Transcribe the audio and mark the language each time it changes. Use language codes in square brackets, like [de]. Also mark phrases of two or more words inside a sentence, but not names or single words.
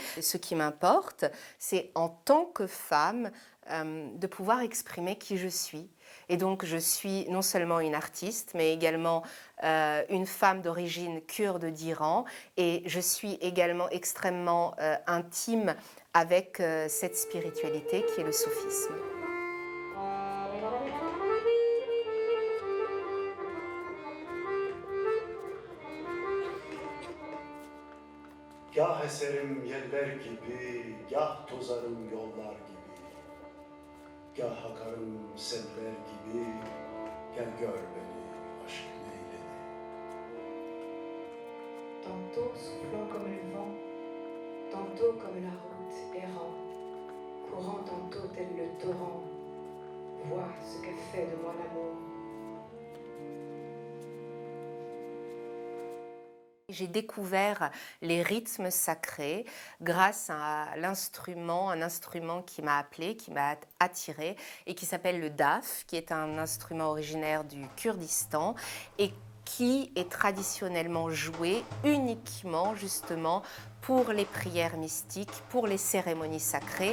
[fr] Ce qui m'importe, c'est en tant que femme de pouvoir exprimer qui je suis. Et donc je suis non seulement une artiste, mais également une femme d'origine kurde d'Iran, et je suis également extrêmement intime avec cette spiritualité qui est le soufisme. [tr] Gah eserim yeller gibi, gah tozarım yollar gibi. Gah akarım seller gibi, gel gör beni aşk neyledi. [fr] Tantôt soufflant comme le vent, tantôt comme la route errant, courant tantôt tel le torrent, vois ce qu'a fait de moi l'amour. J'ai découvert les rythmes sacrés grâce à l'instrument, un instrument qui m'a appelée, qui m'a attirée et qui s'appelle le daf, qui est un instrument originaire du Kurdistan et qui est traditionnellement joué uniquement justement pour les prières mystiques, pour les cérémonies sacrées.